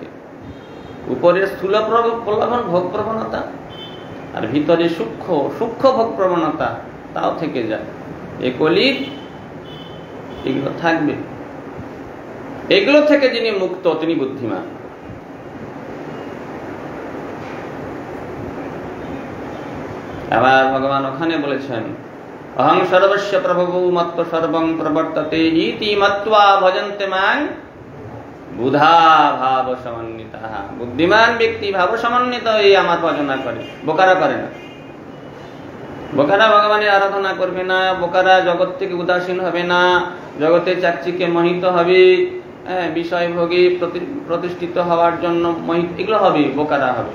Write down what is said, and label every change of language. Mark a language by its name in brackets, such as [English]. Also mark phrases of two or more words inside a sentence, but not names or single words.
[Bangla] উপরে স্থূল প্রলোভন ভোগ প্রবণতা, আর ভিতরে সূক্ষ্ম সূক্ষ্ম ভোগ প্রবণতা, তাও থেকে যায়। এ কলির এগুলো থাকবে। এগুলো থেকে যিনি মুক্ত তিনি বুদ্ধিমান। আবার ভগবান ওখানে বলেছেন, [Sanskrit] অহং সর্বস্য প্রভবো মত্ত সর্বং প্রবর্ততে ইতি মত্বা ভজন্তে মাং বুধা ভাব সমন্বিতাঃ। [Bangla] বুদ্ধিমান ব্যক্তি ভাব সমন্বিত হয়ে আমার ভজনা করে, বোকারা করে না। বোকারা ভগবানের আরাধনা করবে না, বোকারা জগৎ থেকে উদাসীন হবে না, জগতের চাকচিক্যে মোহিত হবে, বিষয় ভোগে প্রতিষ্ঠিত হওয়ার জন্য মোহিত, এগুলো হবে, বোকারা হবে।